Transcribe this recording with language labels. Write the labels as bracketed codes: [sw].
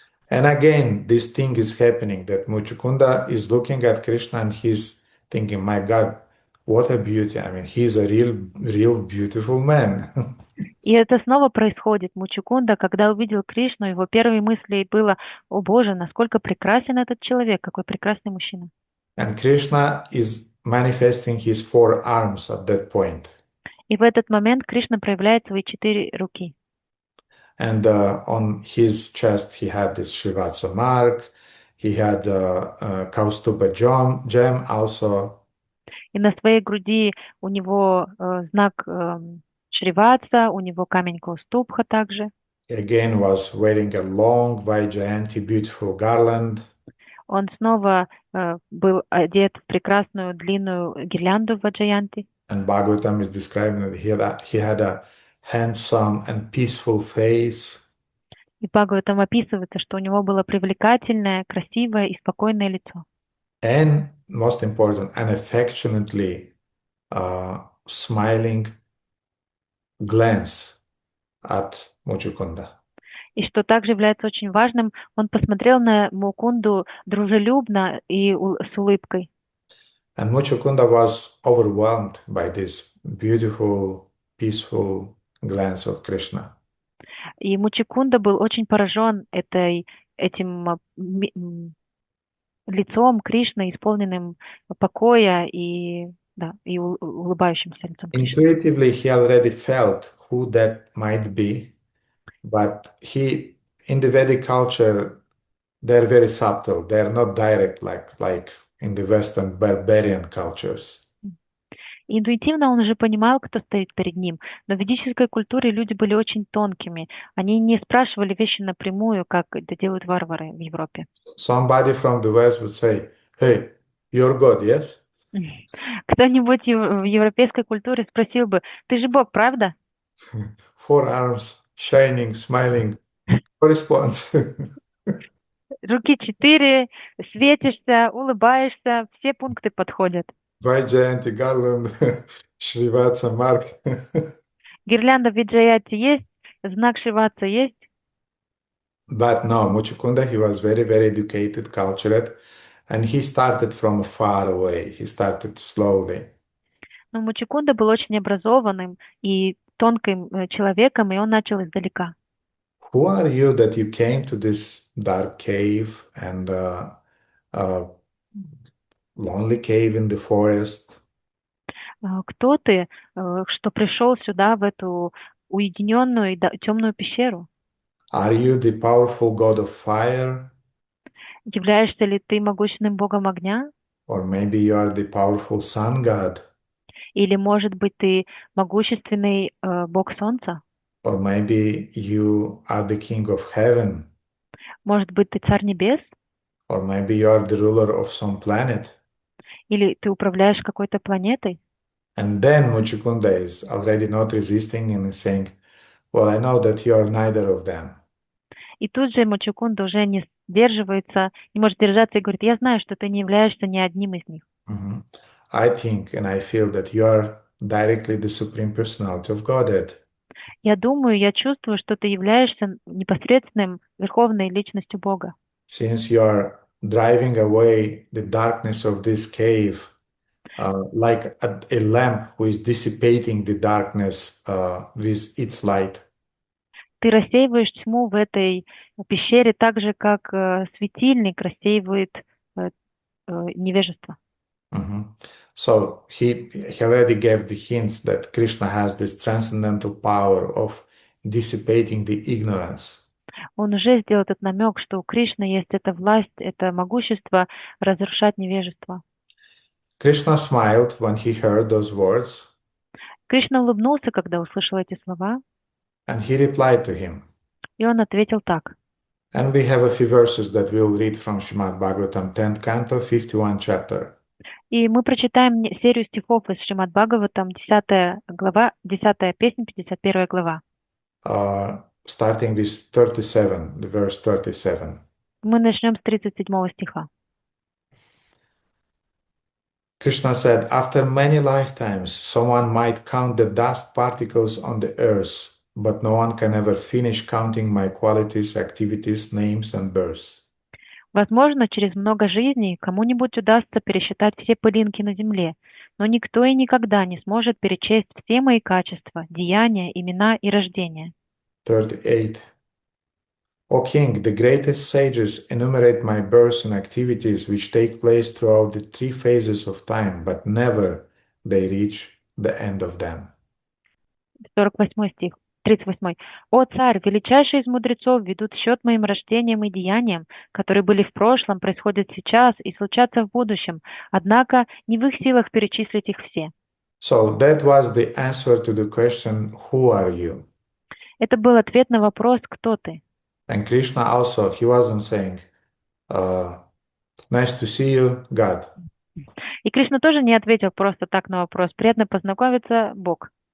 [en] And again, this thing is happening that Muchukunda is looking at Krishna and he's thinking, my God, what a beauty. I mean, he's a real beautiful man. [ru] И это снова происходит. Мучукунда, когда увидел Кришну, его первой мыслью было: «О Боже, насколько прекрасен этот человек, какой прекрасный мужчина». [en] And Krishna is manifesting his four arms at that point. [ru] И в этот момент Кришна проявляет свои 4 руки. [en] And on his chest, he had this Srivatsa mark. He had Kaustuba gem also. [ru] И на своей груди у него знак Шриватса, у него камень Каустубха также. [en] He again was wearing a long Vaijayanti beautiful garland. [ru] Он снова был одет в прекрасную длинную гирлянду Ваджаянти. [en] And Bhagavatam is describing that he had a handsome and peaceful face. [ru] И Бхагаватам описывается, что у него было привлекательное, красивое и спокойное лицо. [en] And most important, an affectionately smiling glance at Muchukunda. [ru] И что также является очень важным, он посмотрел на Мукунду дружелюбно и с улыбкой. [en] And Muchukunda was overwhelmed by this beautiful, peaceful glance of Krishna. [ru] И Мучукунда был очень поражен этим лицом Кришны, исполненным покоя и улыбающимся лицом Кришны. [en] Intuitively, he already felt who that might be, but in the Vedic culture, they're very subtle. They're not direct like in the Western barbarian cultures. [ru] Интуитивно он уже понимал, кто стоит перед ним, но в ведической культуре люди были очень тонкими. Они не спрашивали вещи напрямую, как это делают варвары в Европе. [en] Somebody from the West would say, "Hey, you're God, yes?" [ru] Кто-нибудь в европейской культуре спросил бы: «Ты же Бог, правда?» [en] Four arms, shining, smiling, response. [ru] Руки 4, светишься, улыбаешься, все пункты подходят. [en] Vaijayanti garland, Srivatsa mark. [ru] Гирлянда Виджаяти есть, знак Шриватса есть. [en] But no, Muchukunda, he was very, very educated, cultured, and he started from far away. He started slowly. [ru] Но Мучукунда был очень образованным и тонким человеком, и он начал издалека. [en] Who are you that you came to this dark cave and lonely cave in the forest? [ru] Кто ты, что пришел сюда, в эту уединенную и темную пещеру? [en] Are you the powerful god of fire? [ru] Являешься ли ты могущественным богом огня? [en] Or maybe you are the powerful sun god? [ru] Или, может быть, ты могущественный бог солнца? [en] Or maybe you are the king of heaven? [ru] Может быть, ты царь небес? [en] Or maybe you are the ruler of some planet? [ru] Или ты управляешь какой-то планетой? [en] And then Muchukunda is already not resisting and is saying, well, I know that you are neither of them. [ru] И тут же Мучукунда уже не сдерживается, не может держаться и говорит: я знаю, что ты не являешься ни одним из них. [en] I think and I feel that you are directly the Supreme Personality of Godhead. [ru] Я думаю, я чувствую, что ты являешься непосредственным верховной личностью Бога. [en] Since you are driving away the darkness of this cave, like a lamp who is dissipating the darkness with its light. [ru] Ты рассеиваешь тьму в этой пещере так же, как светильник рассеивает невежество. [en] So he already gave the hints that Krishna has this transcendental power of dissipating the ignorance. [ru] Он уже сделал этот намек, что у Кришны есть эта власть, это могущество разрушать невежество. [en] Krishna smiled when he heard those words, [ru] Кришна улыбнулся, когда услышал эти слова, [en] and he replied to him. [ru] и он ответил так. [en] And we have a few verses that we'll read from Srimad Bhagavatam, 10th canto, 51 chapter. [ru] И мы прочитаем серию стихов из Шримад Бхагаватам, 10 глава, 10 песнь, 51 глава. [en] Starting with 37, the verse 37. [ru] Мы начнем с 37 стиха. [en] Krishna said, after many lifetimes, someone might count the dust particles on the earth, but no one can ever finish counting my qualities, activities, names, and births. [ru] Возможно, через много жизней кому-нибудь удастся пересчитать все пылинки на земле, но никто и никогда не сможет перечесть все мои качества, деяния, имена и рождения. [en] 38. O king, the greatest sages enumerate my births and activities which take place throughout the three phases of time, but never they reach the end of them. [ru] 48 стих, 38. «О царь, величайшие из мудрецов ведут счет моим рождениям и деяниям, которые были в прошлом, происходят сейчас и случатся в будущем, однако не в их силах перечислить их все». [en] So that was the answer to the question, who are you? [ru] Это был ответ на вопрос «Кто ты?». [en] And Krishna also, he wasn't saying, nice to see you, God. [ru] И Кришна тоже не ответил просто так на вопрос «Приятно познакомиться, Бог».